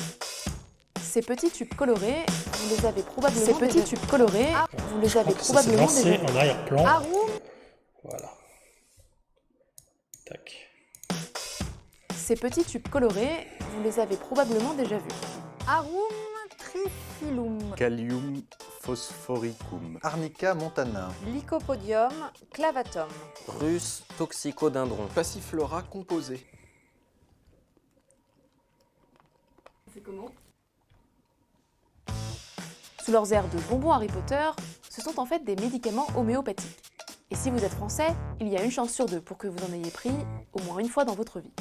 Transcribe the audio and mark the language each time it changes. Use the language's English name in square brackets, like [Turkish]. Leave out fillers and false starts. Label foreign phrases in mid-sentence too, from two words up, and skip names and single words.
[French] Ces petits tubes colorés, vous les avez probablement déjà vus. En arrière-plan. Voilà. Tac. Ces petits tubes colorés, vous les avez probablement déjà vus. Arum triphyllum. Callium phosphoricum. Arnica montana. Lycopodium clavatum. Rhus toxicodendron. Passiflora composé. C'est comment ? Sous leurs airs de bonbons Harry Potter, ce sont en fait des médicaments homéopathiques. Et si vous êtes français, il y a une chance sur deux pour que vous en ayez pris au moins une fois dans votre vie.